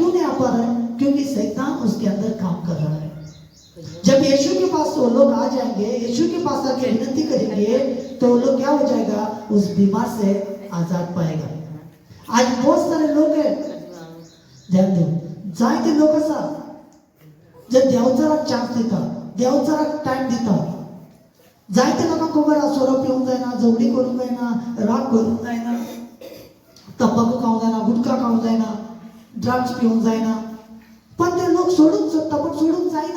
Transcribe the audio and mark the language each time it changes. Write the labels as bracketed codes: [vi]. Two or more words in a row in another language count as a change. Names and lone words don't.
[hi] क्यों नहीं आ पा रहा है? क्योंकि शैतान उसके अंदर काम कर रहा है। जब यीशु के पास वो लोग आ जाएंगे, यीशु के पास आके विनती करेंगे, तो वो लोग क्या हो जाएगा? उस बीमार से आजाद पाएगा। आज बहुत सारे लोग हैं, ध्यान दो, [kok] जायते लोक असा जे देवचारा चान्स दिता, देवचारा टाइम दिता, जायते लोकांक खबर आसा सोरो पिवंक जायना, जवडी करूंक जायना, राग करूंक जायना, तंबाखू खावंक जायना, गुटखा खावंक जायना, ड्रग्स पिवंक जायना, पण ते लोक सोडूंक सोदता, पण सोडूंक जायना।